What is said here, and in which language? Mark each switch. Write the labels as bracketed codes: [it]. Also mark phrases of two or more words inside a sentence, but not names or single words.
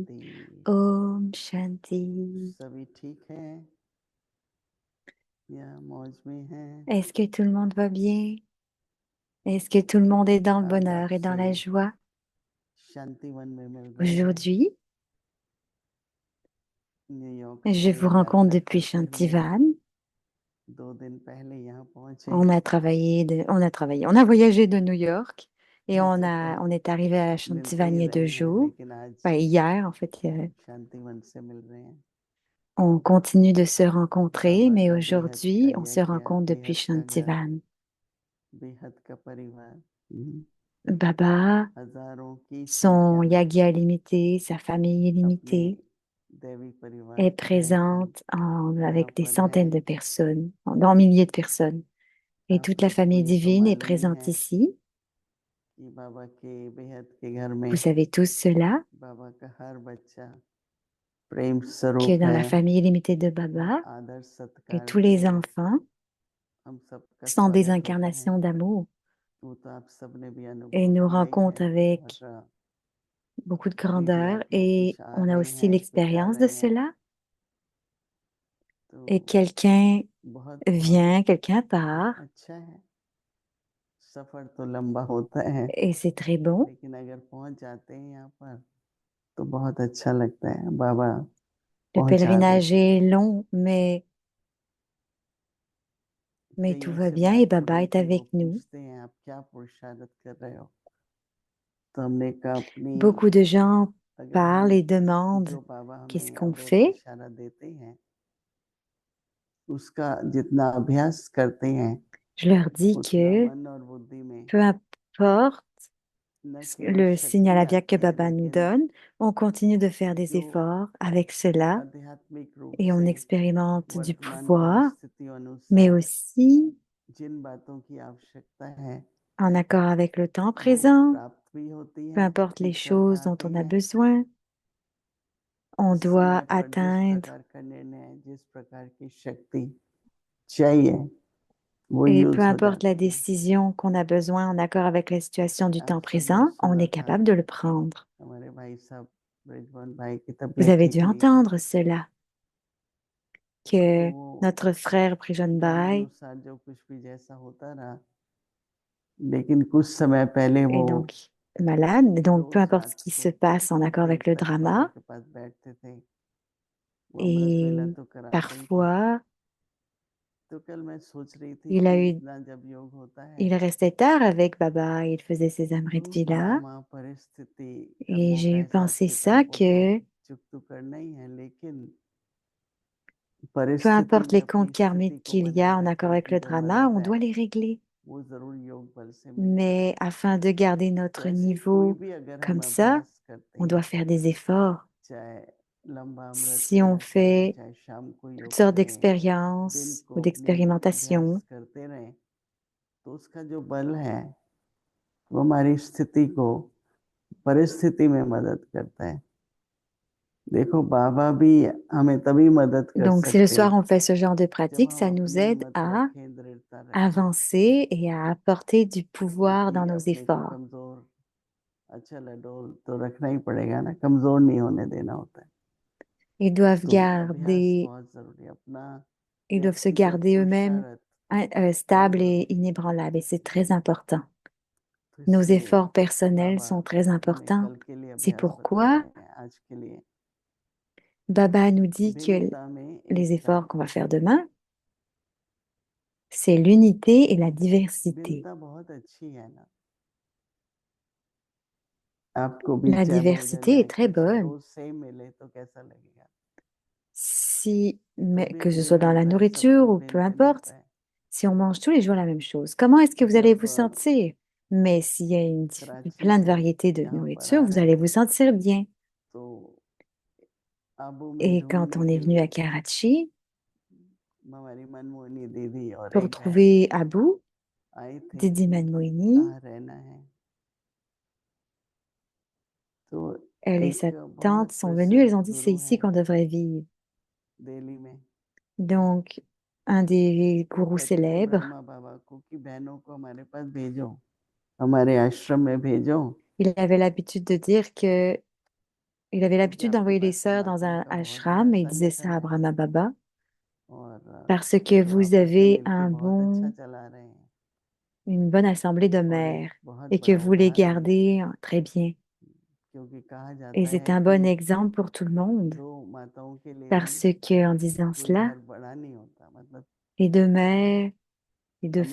[hi] शांति। ओम शांति. सभी ठीक हैं या मौज में हैं? [fr] Est-ce que tout le monde va bien? Est-ce que tout le monde est dans le [hi] आज [fr] bonheur et dans [hi] आपसे [fr] la joie? [hi] शांतिवन में मिल रहे हैं [fr] Aujourd'hui, [hi] न्यूयॉर्क [fr] je [hi] से [fr] vous rencontre [hi] यात्रा [fr] depuis [hi] करते हुए [fr] Shantivan. [hi] 2 दिन पहले यहाँ पहुँचे। [fr] On a voyagé de New York et [hi] वैसे तो [fr] on est arrivé à [hi] मिलते [fr] Shantivan il [hi] ही [fr] y a deux [hi] रहे हैं [fr] jours. [hi] लेकिन आज [fr] Enfin, hier, en fait, [hi] शांतिवन से मिल रहे हैं। [fr] on continue de se rencontrer, [hi] बाबा [fr] mais [hi] का बेहद [fr] aujourd'hui, [hi] का [fr] on se [hi] यज्ञ, [fr] rencontre depuis [hi] बेहद का घर, [fr] Shantivan. [hi] बेहद का परिवार, [fr] Baba, [hi] हजारों की [fr] son [hi] संख्या में [fr] yagya limité, sa famille [hi] अपने [fr] illimitée, [hi] दैवी परिवार [fr] est [hi] सहित [fr] présente [hi] यहाँ [fr] avec des [hi] पर है। [fr] centaines de personnes, dans milliers de personnes. Et [hi] आप [fr] toute la famille [hi] सबको ये तो [fr] divine est [hi] मालूम ही [fr] présente [hi] है [fr] ici. [hi] कि बाबा के बेहद के घर में [fr] Vous savez tous cela, [hi] बाबा का हर बच्चा प्रेम [fr] que [hi] स्वरूप [fr] dans [hi] है, [fr] la famille illimitée de Baba, [hi] आदर [fr] que [hi] सत्कार [fr] tous les [hi] से [fr] enfants [hi] हम सबका [fr] sont des [hi] स्वागत होता है। [fr] incarnations d'amour [hi] वो तो आप सबने भी [fr] et [hi] अनुभव [fr] nous [hi] किया ही [fr] rencontrent [hi] है। [fr] avec [hi] और [fr] beaucoup de [hi] अभी भी [fr] grandeur. [hi] आप लोग [fr] Et [hi] कुछ आ [fr] on a [hi] रहे [fr] aussi [hi] हैं, कुछ जा [fr] l'expérience de [hi] रहे हैं, [fr] cela. Et [hi] तो [fr] quelqu'un [hi] बहुत बहुत [fr] vient, quelqu'un part, [hi] अच्छा है। सफर तो लंबा होता है [fr] et c'est très bon. [hi] लेकिन अगर पहुंच जाते हैं यहाँ पर तो बहुत अच्छा लगता है। बाबा [fr] Le [hi] पहुंचा [fr] pèlerinage [hi] देते हैं। [fr] est long, mais tout [hi] कईयों [fr] va [hi] से [fr] bien et [hi] बात हो [fr] Baba [hi] रही [fr] est [hi] थी, वो [fr] avec nous. [hi] पूछते हैं आप क्या पुरुषार्थ कर रहे हो, तो हमने कहा अपनी [fr] Beaucoup de gens [hi] अगर [fr] parlent [hi] हम [fr] et demandent [hi] जो बाबा [fr] qu'est-ce [hi] हमें [fr] qu'on [hi] अमृत [fr] fait. [hi] इशारा देते हैं उसका जितना अभ्यास करते हैं [fr] Je leur dis [hi] उतना [fr] que [hi] मन और बुद्धि में [fr] peu importe [hi] न केवल [fr] le signal [hi] शक्ति [fr] à que [hi] आती है [fr] Baba nous [hi] लेकिन [fr] donne, on continue de faire des [hi] जो [fr] efforts avec cela [hi] आध्यात्मिक रूप [fr] et on [hi] से [fr] expérimente du [hi] वर्तमान [fr] pouvoir, [hi] परिस्थितियों [fr] mais [hi] अनुसार [fr] aussi [hi] जिन बातों की आवश्यकता है [fr] en accord avec le temps [hi] वो [fr] présent, [hi] प्राप्त भी होती [fr] peu [hi] हैं, [fr] importe les [hi] ठीक कर [fr] choses dont [hi] पाते [fr] on a [hi] हैं। [fr] besoin, on doit [hi] समय पर जिस [fr] atteindre [hi] प्रकार का निर्णय, जिस प्रकार की शक्ति चाहिए वो [fr] et peu [hi] यूज हो [fr] importe la [hi] जाती है। [fr] décision qu'on a besoin en accord avec la situation du temps [hi] आप सबने [fr] présent, on [hi] सुना [fr] est [hi] था [fr] capable de le prendre. [hi] हमारे भाई साहब ब्रिजबन भाई की [fr] Vous [hi] तबीयत [fr] avez [hi] ठीक [fr] dû [hi] नहीं थी, [fr] entendre cela, [hi] तो [fr] que [hi] वो [fr] notre frère Prijon Bhai [hi] कर्मानुसार जो कुछ भी जैसा होता रहा, लेकिन कुछ समय पहले [fr] est [hi] वो [fr] donc malade. Donc, peu [hi] रोज [fr] importe ce [hi] रात [fr] qui [hi] को [fr] se passe en [hi] 2 [fr] accord [hi] बजे [fr] avec le [hi] तक बाबा [fr] drama, [hi] के पास बैठते थे। वो अमृत वेला [fr] et [hi] तो कराते ही थे। [fr] parfois, [hi] तो कल मैं सोच रही थी [fr] il a [hi] कि [fr] eu, [hi] इतना जब योग होता है [fr] il restait tard avec Baba, il faisait ses Amrit [hi] तो [fr] Villa, [hi] वहाँ परिस्थिति [fr] et [hi] कर्मों [fr] j'ai [hi] का [fr] eu [hi] हिसाब [fr] pensé [hi] किताब [fr] ça [hi] वो तो [fr] que [hi] चुक तो करना ही है, लेकिन [fr] peu [hi] परिस्थिति [fr] importe [hi] में [fr] les [hi] अपनी [fr] comptes karmiques [hi] स्थिति को [fr] qu'il y [hi] बनाए [fr] a en accord [hi] रखने [fr] avec [hi] की [fr] le [hi] जो [fr] drama, [hi] मदद [fr] on [hi] है [fr] doit les régler. [hi] वो जरूर योग बल से मिलती है। [fr] Mais afin de garder [hi] तो [fr] notre [hi] ऐसे ही कोई [fr] niveau [hi] भी अगर [fr] comme [hi] हम [fr] ça, [hi] अभ्यास करते [fr] on doit [hi] हैं, [fr] faire des efforts. [hi] चाहे लंबा अमृत [fr] Si on [hi] वेला करें, [fr] fait [hi] चाहे शाम को [fr] toutes [hi] योग [fr] sortes [hi] करें, दिन [fr] d'expériences ou [hi] को अपनी अभ्यास [fr] d'expérimentations, [hi] करते रहें, तो उसका जो बल है वो हमारी स्थिति को परिस्थिति में मदद करता है। देखो बाबा भी हमें तभी मदद कर [fr] Donc, si le [hi] सकते [fr] soir [hi] हैं [fr] on fait ce genre de [hi] जब [fr] pratique, [hi] हम [fr] ça nous [hi] अपनी [fr] aide [hi] हिम्मत [fr] à [hi] रखें, दृढ़ता रखें, [fr] avancer et à apporter du pouvoir dans [hi] क्योंकि [fr] nos [hi] अपने को [fr] efforts. [hi] कमजोर अच्छा लडोल तो रखना ही पड़ेगा ना, कमजोर नहीं होने देना होता है। [fr] Ils doivent [hi] तो अभ्यास [fr] garder, [hi] बहुत जरूरी है, अपना [fr] ils doivent se [hi] व्यक्तिगत [fr] garder eux-mêmes [hi] पुरुषार्थ बहुत [fr] stables et [hi] जरूरी है। [fr] inébranlables. Et c'est très important. [hi] तो [fr] Nos [hi] इसलिए [fr] efforts personnels [hi] बाबा [fr] sont très [hi] हमें [fr] importants. [hi] कल के लिए [fr] C'est [hi] अभ्यास बता [fr] pourquoi [hi] रहे हैं आज के लिए। [fr] Baba nous dit que [hi] भिन्नता में [fr] les [hi] एकता, [fr] efforts qu'on va faire demain, c'est l'unité et la diversité. [hi] भिन्नता बहुत अच्छी है ना। आपको भी [fr] La [hi] चाहे भोजन [fr] diversité [hi] या [fr] est très [hi] कुछ [fr] bonne. [hi] रोज सेम मिले तो कैसा लगेगा? [fr] Si, mais [hi] कभी [fr] que ce [hi] नहीं [fr] soit dans la [hi] मिलता है, सब [fr] nourriture [hi] कुछ [fr] ou peu [hi] भिन्न भिन्न [fr] importe, [hi] होता है। [fr] si on mange tous les jours la même chose, comment est-ce que vous allez [hi] जब [fr] vous sentir? Mais s'il y a [hi] कराची [fr] plein de [hi] से [fr] variétés de [hi] यहाँ पर [fr] nourriture, [hi] आ [fr] vous [hi] रहे [fr] allez vous [hi] हैं [fr] sentir bien. [hi] तो आबू में [fr] Et quand on [hi] ढूंढने [fr] est [hi] के [fr] venu à [hi] लिए [fr] Karachi [hi] हमारी मनमोहनी दीदी और [fr] pour [hi] एक बहन [fr] trouver Abou, [hi] आए थे [fr] Didi [hi] कि [fr] Manmoini, [hi] कहाँ रहना है। तो [fr] elle et [hi] एक [fr] sa tante [hi] बहुत [fr] sont venues, [hi] प्रसिद्ध [fr] elles ont dit c'est [hi] गुरु [fr] ici [hi] हैं [fr] qu'on devrait vivre. [hi] दिल्ली में, [fr] Donc, un des [hi] वो [fr] gourous [hi] कहते थे [fr] célèbres, [hi] ब्रह्मा बाबा को कि बहनों को हमारे पास भेजो, हमारे आश्रम में भेजो, [fr] il avait l'habitude de dire que il avait [hi] क्योंकि [fr] l'habitude [hi] आपके [fr] d'envoyer les [hi] पास तो [fr] sœurs dans [hi] माताओं [fr] un [hi] का बहुत बड़ा [fr] ashram et il disait ça [hi] संगठन [fr] à [hi] है [fr] Brahma Baba [hi] और [fr] parce que [hi] जो [fr] vous [hi] आपस में [fr] avez [hi] मिलके बहुत अच्छा चला रहे हैं [fr] une bonne assemblée de [hi] और एक [fr] mères [hi] बहुत [fr] et que [hi] बड़ा [fr] vous les [hi] उदाहरण है, [fr] gardez très bien. [hi] क्योंकि कहा [fr] Et [hi] जाता [fr] c'est [hi] है [fr] un [hi] कि [fr] bon exemple pour tout le monde [hi] दो माताओं के लिए भी [fr] parce que en disant [hi] कोई [fr] cela, [hi] घर बड़ा नहीं होता, मतलब [fr] les deux mères, les deux